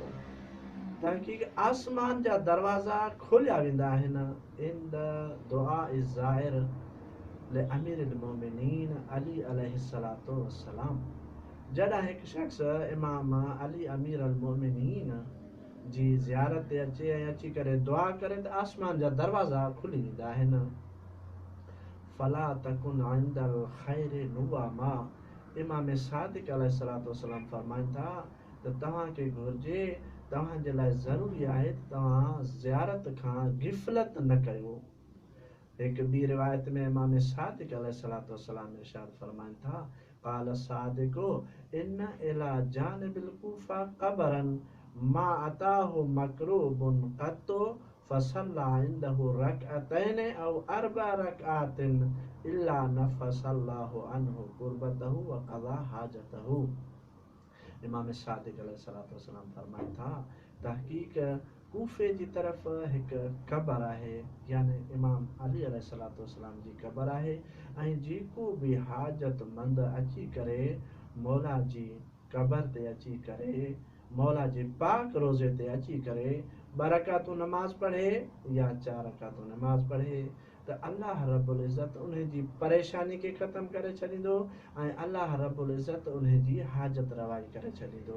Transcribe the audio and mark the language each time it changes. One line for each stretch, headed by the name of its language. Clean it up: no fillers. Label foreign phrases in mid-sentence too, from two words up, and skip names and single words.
Sindhi: तहक़ीक़ आसमान जा दरवाज़ा खोलिया वेंदा आहिनि
Arabic: عند دعاء زائر لأمير المؤمنين علي عليه الصلاة والسلام.
Sindhi: जॾहिं हिकु शख़्स इमाम अली
Arabic: أمير المؤمنين
Sindhi: जी ज़ियारत ते अचे ऐं अची करे दुआ करे त आसमान जा दरवाज़ा खुली वेंदा आहिनि।
Arabic: فلا تكن عند الخير نواما.
Sindhi: इमाम सादिक़
Arabic: عليه الصلاة والسلام
Sindhi: फरमाइनि था त तव्हांखे घुर्जे, तव्हांजे लाइ ज़रूरी आहे त तव्हां ज़ियारत खां गिफ़लत न कयो। हिकु ॿी रिवायत में इमाम सादिक़
Arabic: عليه الصلاة والسلام
Sindhi: इरशाद फरमाइनि था,
Arabic: قال صادق إن إلى جانب الكوفة قبرا ما أتاه مكروب قط فصلى عنده ركعتين أو أربع ركعات إلا نفس الله عنه كربته وقضى حاجته.
Sindhi: इमाम सादिक़
Arabic: عليه الصلاة والسلام
Sindhi: फरमाइनि था, तहक़ीक़ कूफ़े जी तरफ़ हिकु क़बर आहे, यानी इमाम अली
Arabic: عليه الصلاة والسلام
Sindhi: जी क़बर आहे। ऐं जेको बि हाजतमंद अची करे मौला जी क़बर ते अची करे, मौला जे पाक रोज़े ते अची करे 2 रकातूं नमाज़ पढ़े या 4 रकातूं नमाज़ पढ़े त अल्लाह
Arabic: رب العزة
Sindhi: उन जी परेशानी खे ख़त्म करे छॾींदो ऐं अल्लाह
Arabic: رب العزة
Sindhi: उन जी हाजत रवाई करे छॾींदो।